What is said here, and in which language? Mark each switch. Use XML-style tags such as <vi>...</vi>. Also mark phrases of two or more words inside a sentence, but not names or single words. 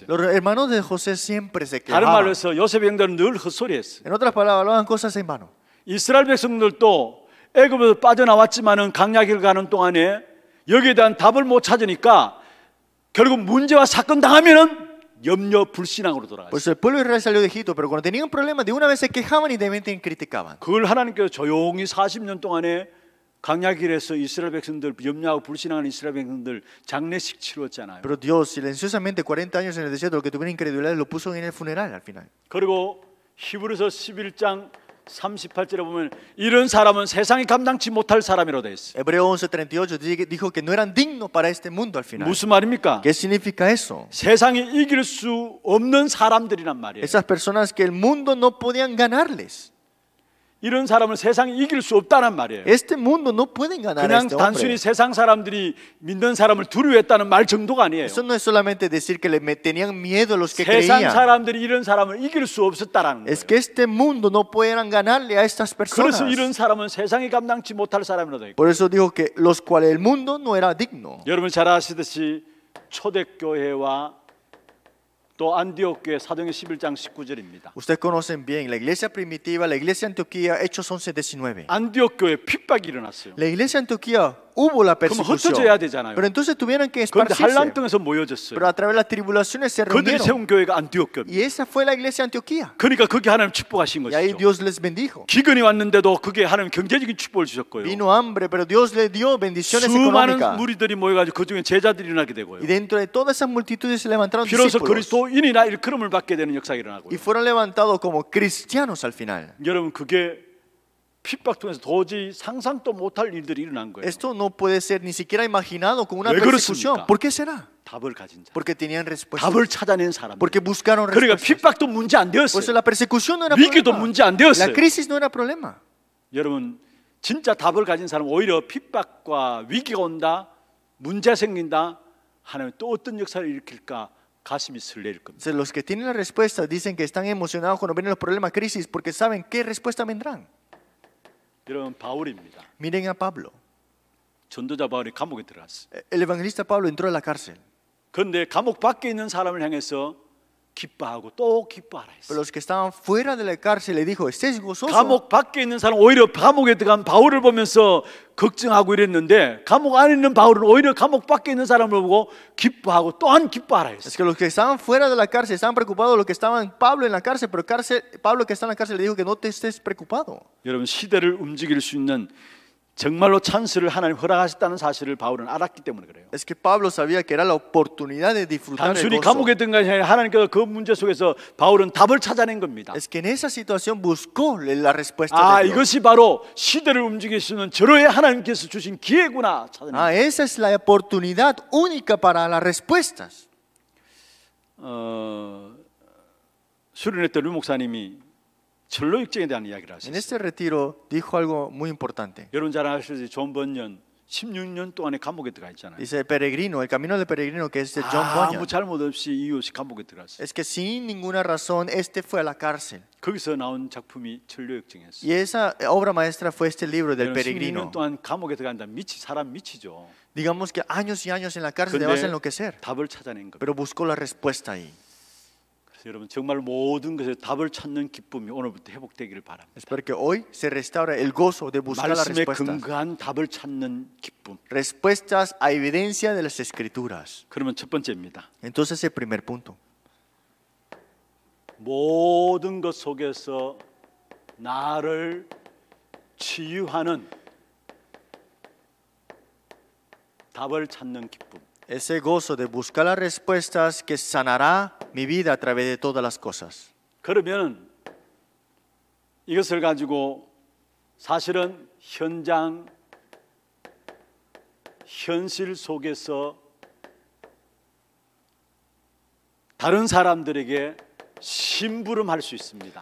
<es>Los hermanos de José siempre se</es> <ko>다른</ko> <es>quejaban.</es> <ko>말로 해서 요셉의 형들은 늘 헛소리했어요.</ko> <es>En otras palabras, hablaban cosas en vano.</es> <ko>이스라엘 백성들도 애굽에서 빠져나왔지만은 광야길 가는 동안에 여기에 대한 답을 못 찾으니까 결국 문제와 사건 당하면은 염려 불신앙으로 돌아갔어요.</ko> <es>Pues el pueblo de Israel salió de Egipto, pero cuando tenían problemas, de una vez se quejaban y de repente criticaban.</es> <ko>그걸 하나님께서 조용히 40년 동안에 광야길에서 이스라엘 백성들 염려하고 불신앙하는 이스라엘 백성들 장례식 치렀잖아요.</ko> <es>Pero Dios silenciosamente 40 años en el desierto, lo que tuvieron incredulidad, lo puso en el funeral al final.</es> <ko>그리고 히브리서 11장 38절에 보면 이런 사람은 세상이 감당치 못할 사람이라고 되어 있어요.</ko> <es>Hebreo 11:38 dijo que no eran dignos para este mundo al final.</es> <ko>무슨 말입니까?</ko> <es>¿Qué significa eso?</es> <ko>세상이 이길 수 없는 사람들이란 말이에요.</ko> <es>Esas personas que el mundo no podían ganarles.</es> <ko>이런 사람을 세상이 이길 수 없다는 말이에요.</ko> <es>Este mundo no pueden ganar a</es> <ko>그냥</ko> <es>este</es> <ko>단순히</ko> <es>hombre.</es> <ko>세상 사람들이 믿는 사람을 두려워했다는 말 정도가 아니에요.</ko> <es>Eso no es solamente decir que le tenían miedo a los que</es> <ko>세상</ko> <es>creían.</es> <ko>사람들이 이런 사람을 이길 수 없었다라는 거예요.</ko> <es>Es que este mundo no puedan ganarle a estas personas.</es> <ko>그래서 이런 사람은 세상이 감당치 못할 사람이라고 되어 있고.</ko> <es>Por eso dijo que los cuales el mundo no era digno.</es> <ko>여러분 잘 아시듯이 초대교회와 또 안디옥 교회 사도행전 11장 19절입니다.</ko> <es>Ustedes conocen bien la iglesia primitiva, la iglesia Antioquía, Hechos 11:19.</es> <ko>안디옥 교회에 핍박이 일어났어요.</ko> <es>La iglesia Antioquía hubo la</es> <ko>그럼</ko> <es>persecución.</es> <ko>흩어져야 되잖아요.</ko> <es>Pero entonces tuvieron que</es> <ko>그런데</ko> <es>esparcirse.</es> <ko>한란동에서 모여졌어요.</ko> <es>Pero a través de las tribulaciones se</es> <ko>그들이</ko> <es>reunieron.</es> <ko>세운 교회가 안디옥 교회입니다.</ko> <es>Y esa fue la iglesia Antioquía.</es> <ko>그러니까 그게 하나님 축복하신</ko> <es>Y ahí</es> <ko>것이죠.</ko> <es>Dios les bendijo.</es> <ko>기근이 왔는데도 그게 하나님 경제적인 축복을 주셨고요.</ko> <es>Vino hambre, pero Dios le dio bendiciones</es> <ko>수많은</ko> <es>económicas.</es> <ko>무리들이 모여가지고 그 중에 제자들이 일어나게 되고요.</ko> <es>Y dentro de todas esas multitudes se levantaron</es> <ko>비로소</ko> <es>discípulos.</es> <ko>그리스도인이나 일컬음을 받게 되는 역사가 일어나고요.</ko> <es>Y fueron levantados como cristianos al final.</es> <ko>여러분 그게 핍박 통해서 도저히 상상도 못할 일들이 일어난 거예요.</ko> <es>Esto no puede ser ni siquiera imaginado con una</es> <ko>¿왜</ko> <es>persecución.</es> <ko>그렇습니까?</ko> <es>¿Por qué será?</es> <ko>답을 가진 자.</ko> <es>Porque tenían respuesta.</es> <ko>답을 찾아낸 사람.</ko> <es>Porque buscaron</es> <ko>그러니까</ko> <es>respuestas.</es> <ko>핍박도 문제 안</ko> <es>Por eso</es> <ko>되었어요.</ko> <es>la persecución no era</es> <ko>위기도</ko> <es>problema.</es> <ko>문제 안</ko> <es>La</es> <ko>되었어요.</ko> <es>crisis no era problema.</es> <ko>여러분 진짜 답을 가진 사람은 오히려 핍박과 위기가 온다, 문제 생긴다, 하나님 또 어떤 역사를 일으킬까 가슴이 설레일 겁니다.</ko> <es>Entonces, los que tienen la respuesta dicen que están emocionados cuando vienen los problemas, crisis, porque saben qué respuesta vendrán.</es> <ko>여러분 바울입니다.</ko> <es>Miren a Pablo.</es> <ko>전도자 바울이 감옥에 들어갔어요.</ko> <es>El evangelista Pablo entró a la cárcel.</es> <ko>그런데 감옥 밖에 있는 사람을 향해서 기뻐하고 또 기뻐하라</ko> <es>Pero</es> <ko>했어요.</ko> <es>los que estaban fuera de la cárcel le dijo, estés gozoso.</es> <ko>감옥 밖에 있는 사람 오히려 감옥에 들어간 바울을 보면서 걱정하고 이랬는데 감옥 안에 있는 바울은 오히려 감옥 밖에 있는 사람을 보고 기뻐하고 또한 기뻐하라</ko> <es>Es</es> <ko>했어요.</ko> <es>que los que estaban fuera de la cárcel estaban preocupados, los que estaban Pablo en la cárcel, pero Pablo que está en la cárcel le dijo que no te estés preocupado.</es> <ko>여러분 시대를 움직일 수 있는 정말로 찬스를 하나님 허락하셨다는 사실을 바울은 알았기 때문에 그래요.</ko> <es>Es que Pablo sabía que era la oportunidad de disfrutar el</es> <ko>단순히</ko> <es>gozo.</es> <ko>감옥에 든 것이 아니라 하나님께서 그 문제 속에서 바울은 답을 찾아낸 겁니다.</ko> <es>Es que en esa situación buscó la respuesta</es> <ko>아,</ko> <es>de Dios.</es> <ko>이것이 바로 시대를 움직일 수 있는 절호의 하나님께서 주신 기회구나 찾아낸</ko> <es>Ah, esa es la oportunidad única para las respuestas.</es> <ko>수련회 때 류 목사님이 철로 역정에 대한 이야기를</ko> <es>En</es> <ko>하셨어요.</ko> <es>este retiro dijo algo muy importante.</es> <ko>여러분 잘 아시듯이 존 번년 16년 동안에 감옥에 들어가 있잖아요.</ko> <es>Dice el peregrino, el camino del peregrino que es de John</es> <ko>아무</ko> <es>Bunyan.</es> <ko>잘못 없이 이유 없이 감옥에 들어갔어요.</ko> <es>Es que sin ninguna razón este fue a la cárcel.</es> <ko>거기서 나온 작품이 철로 역정이었어요.</ko> <es>Y esa obra maestra fue este libro del</es> <ko>16년</ko> <es>peregrino.</es> <ko>동안 감옥에 들어간다 사람 미치죠.</ko> <es>Digamos que años y años en la cárcel te</es> <ko>근데</ko> <es>vas a enloquecer.</es> <ko>답을 찾아낸 겁니다.</ko> <es>Pero buscó la respuesta ahí.</es> <ko>그래서 여러분 정말 모든 것에 답을 찾는 기쁨이 오늘부터 회복되기를 바랍니다.</ko> <es>Espero que hoy se restaure el gozo de buscar las</es> <ko>말씀에</ko> <es>respuestas.</es> <ko>근거한 답을 찾는 기쁨.</ko> <es>Respuestas a evidencia de las escrituras.</es> <ko>그러면 첫 번째입니다.</ko> <es>Entonces el primer punto.</es> <ko>모든 것 속에서 나를 치유하는 답을 찾는 기쁨.</ko> <es>Ese gozo de buscar las respuestas que sanará mi vida a través de todas las cosas.</es> <ko>그러면 이것을 가지고 사실은 현실 속에서 다른 사람들에게 심부름할 수 있습니다.</ko>